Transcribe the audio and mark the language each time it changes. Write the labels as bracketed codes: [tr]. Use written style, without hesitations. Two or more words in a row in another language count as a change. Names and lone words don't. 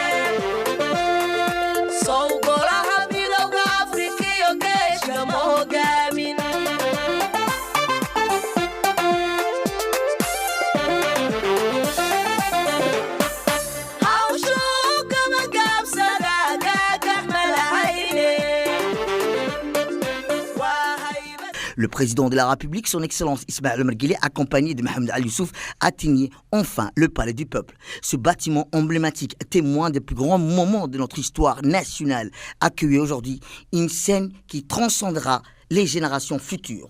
[so] sow golaha midowga afrikiyo geeshka ma hogaamin hawshuu gabagaabsada gaagax malahayne waa haybad [fr] Le président de la République, son Excellence Ismaël Omar Guelleh, accompagné de Mohamed Al Youssouf, atteignait enfin le palais du peuple. Ce bâtiment emblématique, témoin des plus grands moments de notre histoire nationale, accueille aujourd'hui une scène qui transcendra les générations futures.